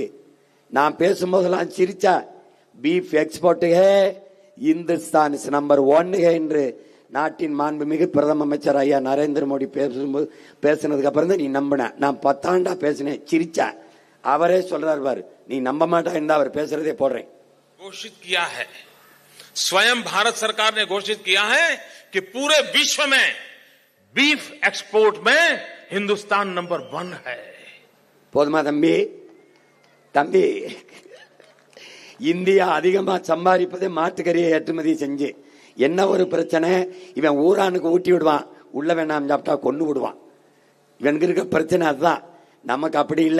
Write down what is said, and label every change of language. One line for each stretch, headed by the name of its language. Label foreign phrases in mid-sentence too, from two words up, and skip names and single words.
Tamil: நான் பேசும்போதெல்லாம் சிரிச்சா,
English: beef export
Tamil: இந்துஸ்தான்
English: is number
Tamil: 1 என்று நாட்டின் மாண்புமிகு பிரதம அமைச்சர் ஐயா நரேந்திர மோடி பேசினதுக்கு அப்புறம் தான் நீ நம்பின. நான் 10 ஆண்டா பேசினேன், சிரிச்சா. அவரே சொல்றாரு பாரு, நீ நம்ப மாட்டா இருந்தா அவர் பேசுறதே போடுறேன்.
Hindi: घोषित किया है, स्वयं भारत सरकार ने घोषित किया है कि पूरे विश्व में बीफ एक्सपोर्ट में हिंदुस्तान नंबर 1 है.
Tamil: போதுமா தம்பி? இந்தியா அதிகமா சம்பாதிப்பதே மாட்டுக்கறியை ஏற்றுமதி செஞ்சு. என்ன ஒரு பிரச்சனை, இவன் ஊரானுக்கு ஊட்டி விடுவான், உள்ள வேணாம் சாப்பிட்டா கொண்டு விடுவான். இவனுக்கு இருக்க பிரச்சனை அதுதான். நமக்கு அப்படி இல்ல.